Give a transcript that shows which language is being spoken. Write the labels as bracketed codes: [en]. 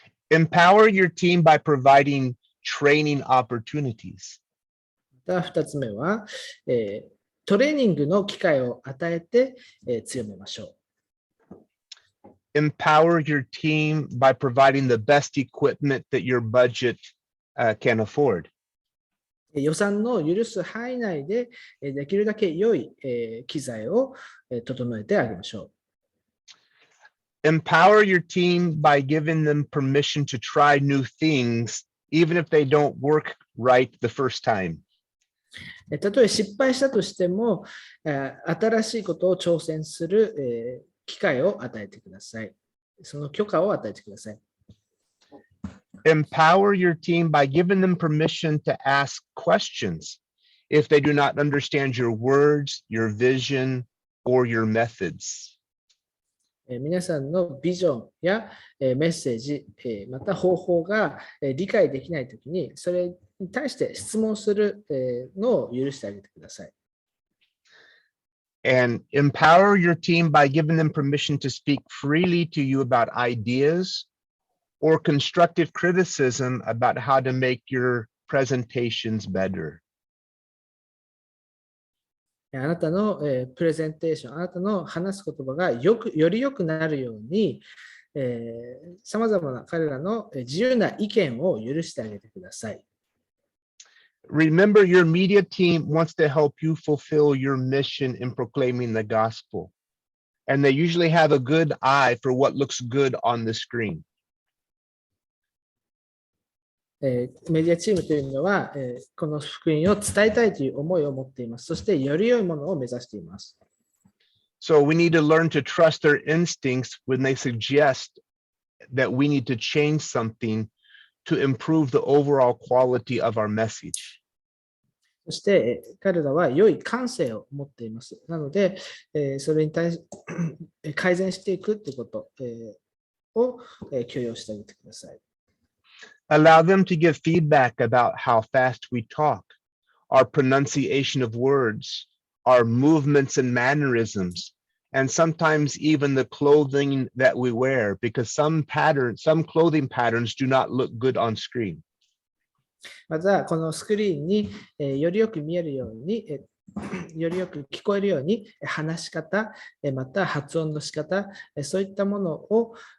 [en] Empower your team by providing training opportunities. [ja] また2つ目は、トレーニングの機会を与えて、強めましょう。 [en] Empower your team by providing the best equipment that your budget can afford. [ja] 予算の許す範囲内でできるだけ良い機材を整えてあげましょう。 [en] Empower your team by giving them permission to try new things, even if they don't work right the first time. [ja] たとえ失敗したとしても、新しいことを挑戦する機会を与えてください。その許可を与えてください。 [en] Empower your team by giving them permission to ask questions if they do not understand your words, your vision, or your methods. [ja] 皆さんのビジョンやメッセージ、また方法が理解できないときに、それに対して質問するのを許してあげてください。 [en] And empower your team by giving them permission to speak freely to you about ideas or constructive criticism about how to make your presentations better. [ja] あなたのプレゼンテーション、あなたの話す言葉がより良くなるように、さまざまな彼らの自由な意見を許してあげてください。 [en] Remember, your media team wants to help you fulfill your mission in proclaiming the gospel. And they usually have a good eye for what looks good on the screen. [ja] メディアチームというのは、この福音を伝えたいという思いを持っています。そしてより良いものを目指しています。 [en] So we need to learn to trust their instincts when they suggest that we need to change something to improve the overall quality of our message. [ja] そして彼らは良い感性を持っています。なので、それに対し改善していくということを許容してあげてください。 [en] Allow them to give feedback about how fast we talk, our pronunciation of words, our movements and mannerisms, and sometimes even the clothing that we wear, because some clothing patterns do not look good on screen. [ja] また、このスクリーンによりよく見えるように、よりよく聞こえるように話し方、また発音の仕方、そういったものを